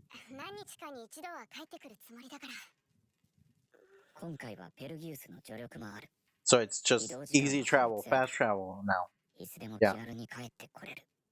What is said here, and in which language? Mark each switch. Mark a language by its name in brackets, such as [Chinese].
[Japanese] 何日かに一度は帰ってくるつもりだから。今回はペルギウスの助力もある。 [English] So it's just easy travel, fast travel now. [Japanese] いつでも気軽に帰ってこれる。